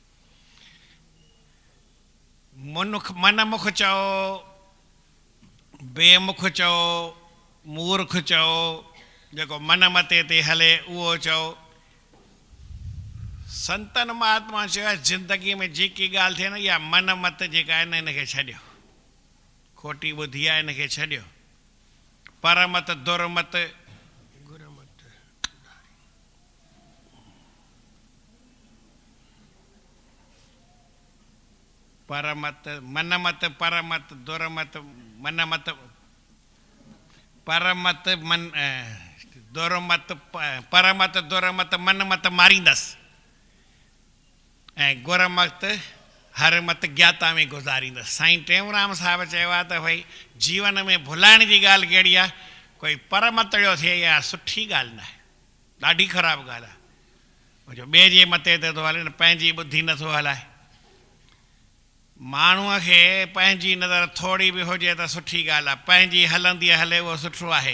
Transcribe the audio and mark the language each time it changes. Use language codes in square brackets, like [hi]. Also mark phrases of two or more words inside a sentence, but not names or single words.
[sd] मन मुख चओ, बेमुख चओ, मूर्ख चओ, जेको मन मते ते हले उहो चओ। संतन महात्मा चयो आहे ज़िंदगीअ में जेकी ॻाल्हि थिए न, इहा मन मत जेका आहे न, हिनखे छॾियो। खोटी ॿुधी आहे, हिनखे छॾियो। परमत दुरमत गुरमत, परमत मनमत परमत दुरमत मनमत परमत मन दुरमत परमत दुरमत मनमत मारींदसि ऐं गुरमत हर मत ज्ञाता में गुज़ारींदसि। साईं टेऊंराम साहिबु चयो आहे त भई जीवन में भुलाइण जी ॻाल्हि कहिड़ी आहे, कोई परमतड़ियो थिए या सुठी ॻाल्हि न आहे, ॾाढी ख़राबु ॻाल्हि आहे। जो ॿिए जे मथे ते थो हले न, पंहिंजी ॿुधी नथो हलाए। माण्हूअ खे पंहिंजी नज़र थोरी बि हुजे त सुठी ॻाल्हि आहे, पंहिंजी हलंदी हले उहो सुठो आहे।